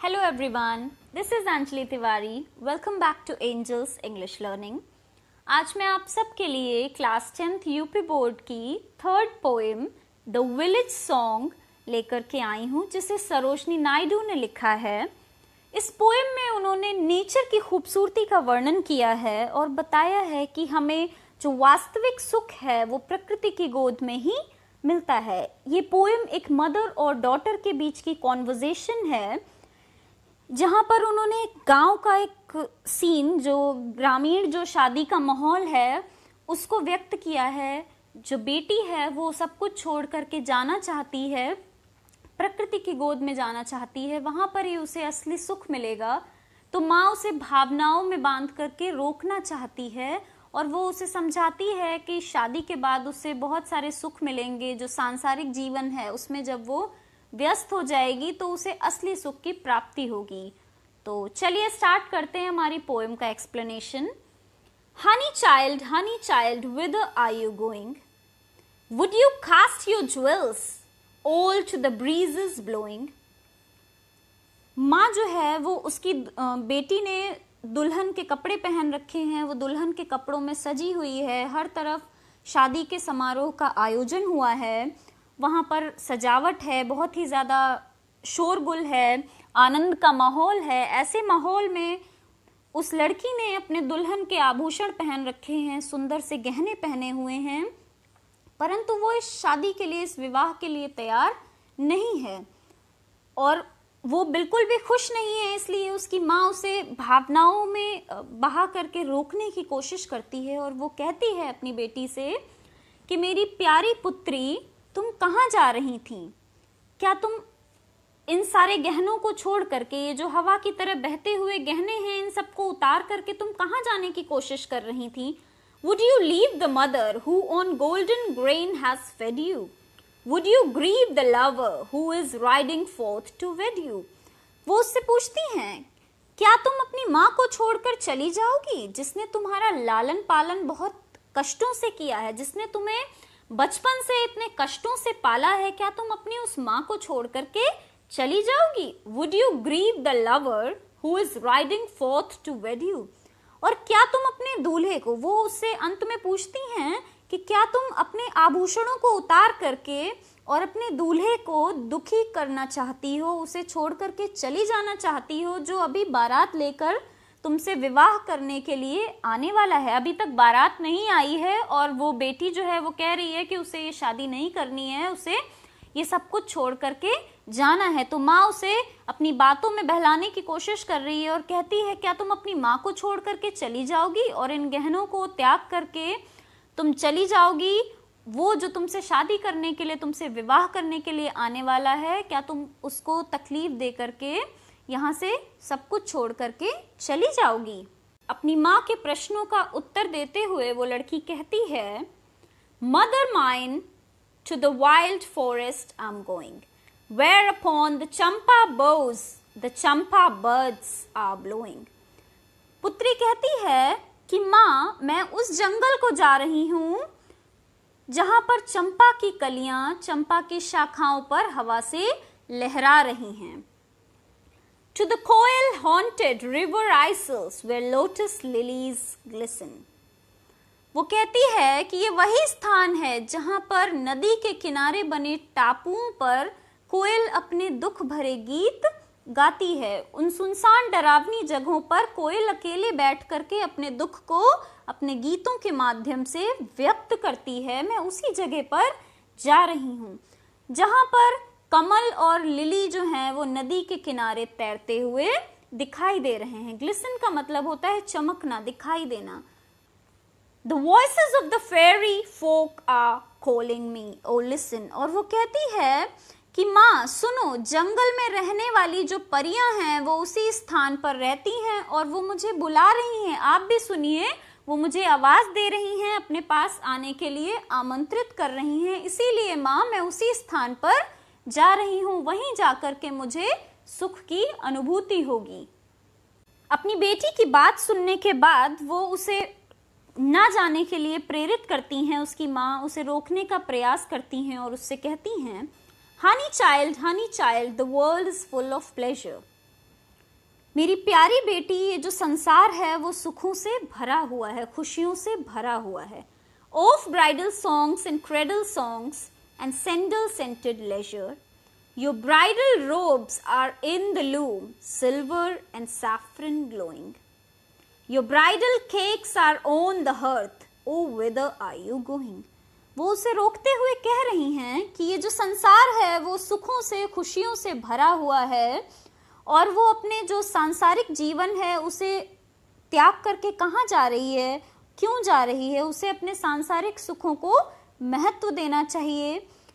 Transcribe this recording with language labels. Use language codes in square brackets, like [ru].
[en] everyone, this is Anjali Tiwari. Welcome back to Angels English Learning. [hi] आज मैं आप सबके लिए क्लास 10th यूपी बोर्ड की third poem the village song लेकर के आई हूँ, जिसे सरोजनी नायडू ने लिखा है। इस पोएम में उन्होंने नेचर की खूबसूरती का वर्णन किया है और बताया है कि हमें जो वास्तविक सुख है वो प्रकृति की गोद में ही मिलता है। ये पोएम एक मदर और डॉटर के बीच की कॉन्वर्जेशन है, जहाँ पर उन्होंने गांव का एक सीन, जो ग्रामीण जो शादी का माहौल है, उसको व्यक्त किया है। जो बेटी है वो सब कुछ छोड़ करके जाना चाहती है, प्रकृति की गोद में जाना चाहती है, वहाँ पर ही उसे असली सुख मिलेगा। तो माँ उसे भावनाओं में बांध करके रोकना चाहती है और वो उसे समझाती है कि शादी के बाद उसे बहुत सारे सुख मिलेंगे। जो सांसारिक जीवन है उसमें जब वो व्यस्त हो जाएगी तो उसे असली सुख की प्राप्ति होगी। तो चलिए स्टार्ट करते हैं हमारी पोएम का explanation. [en] Honey child, whither are you going? Would you cast your jewels all to the breezes blowing? [hi] माँ जो है वो उसकी बेटी ने दुल्हन के कपड़े पहन रखे हैं, वो दुल्हन के कपड़ों में सजी हुई है। हर तरफ शादी के समारोह का आयोजन हुआ है, वहाँ पर सजावट है, बहुत ही ज़्यादा शोरगुल है, आनंद का माहौल है। ऐसे माहौल में उस लड़की ने अपने दुल्हन के आभूषण पहन रखे हैं, सुंदर से गहने पहने हुए हैं, परंतु वो इस शादी के लिए, इस विवाह के लिए तैयार नहीं है और वो बिल्कुल भी खुश नहीं है। इसलिए उसकी माँ उसे भावनाओं में बहा करके रोकने की कोशिश करती है और वो कहती है अपनी बेटी से कि मेरी प्यारी पुत्री, तुम कहाँ जा रही थी? क्या तुम इन सारे गहनों को छोड़ करके, ये जो हवा की तरह बहते हुए गहने हैं, इन सबको उतार करके तुम कहाँ जाने की कोशिश कर रही थी? [en] Would you leave the mother who on golden grain has fed you? Would you grieve the lover who is riding forth to wed you? [hi] वो उससे पूछती हैं, क्या तुम अपनी माँ को छोड़कर चली जाओगी, जिसने तुम्हारा लालन पालन बहुत कष्टों से किया है, जिसने तुम्हें बचपन से इतने कष्टों से पाला है? क्या तुम अपनी उस माँ को छोड़ करके चली जाओगी? Would you grieve the lover who is riding forth to wed you? और क्या तुम अपने दूल्हे को, वो उससे अंत में पूछती हैं कि क्या तुम अपने आभूषणों को उतार करके और अपने दूल्हे को दुखी करना चाहती हो, उसे छोड़ करके चली जाना चाहती हो, जो अभी बारात लेकर तुमसे विवाह करने के लिए आने वाला है? अभी तक बारात नहीं आई है और वो बेटी जो है वो कह रही है कि उसे ये शादी नहीं करनी है, उसे ये सब कुछ छोड़ करके जाना है। तो माँ उसे अपनी बातों में बहलाने की कोशिश कर रही है और कहती है, क्या तुम अपनी माँ को छोड़ करके चली जाओगी और इन गहनों को त्याग करके तुम चली जाओगी? वो जो तुमसे शादी करने के लिए, तुमसे विवाह करने के लिए आने वाला है, क्या तुम उसको तकलीफ दे करके यहाँ से सब कुछ छोड़ करके चली जाओगी? अपनी माँ के प्रश्नों का उत्तर देते हुए वो लड़की कहती है, [en] Mother mine, to the wild forest I'm going, whereupon the champa boughs, the champa birds are blowing. [hi] पुत्री कहती है कि माँ, मैं उस जंगल को जा रही हूँ जहाँ पर चंपा की कलियां, चंपा की शाखाओं पर हवा से लहरा रही हैं। [en] To the coil haunted river isles where lotus lilies glisten. [hi] वो कहती है कि ये वही स्थान है जहाँ पर नदी के किनारे बने टापुओं पर कोयल अपने दुख भरे गीत गाती है। उन सुनसान डरावनी जगहों पर कोयल अकेले बैठ करके अपने दुख को अपने गीतों के माध्यम से व्यक्त करती है। मैं उसी जगह पर जा रही हूँ जहाँ पर कमल और लिली जो हैं वो नदी के किनारे तैरते हुए दिखाई दे रहे हैं। ग्लिसन का मतलब होता है चमकना, दिखाई देना। [en] The voices of the fairy folk are calling me, oh listen. [hi] और वो कहती है कि माँ सुनो, जंगल में रहने वाली जो परियां हैं वो उसी स्थान पर रहती हैं और वो मुझे बुला रही हैं। आप भी सुनिए, वो मुझे आवाज दे रही हैं, अपने पास आने के लिए आमंत्रित कर रही हैं। इसीलिए माँ, मैं उसी स्थान पर जा रही हूँ, वहीं जाकर के मुझे सुख की अनुभूति होगी। अपनी बेटी की बात सुनने के बाद वो उसे ना जाने के लिए प्रेरित करती हैं। उसकी माँ उसे रोकने का प्रयास करती हैं और उससे कहती हैं, [en] Honey child, the world is full of pleasure. [hi] मेरी प्यारी बेटी, ये जो संसार है वो सुखों से भरा हुआ है, खुशियों से भरा हुआ है. [en] Of bridal songs and cradle songs and sandal scented leisure, your bridal robes are in the loom, silver and saffron glowing. Your bridal cakes are on the hearth, oh whither are you going? [hi] वो उसे रोकते हुए कह रही हैं कि ये जो संसार है वो सुखों से, खुशियों से भरा हुआ है, और वो अपने जो सांसारिक जीवन है उसे त्याग करके कहाँ जा रही है, क्यों जा रही है. उसे अपने सांसारिक सुखों को महत्व देना चाहिए.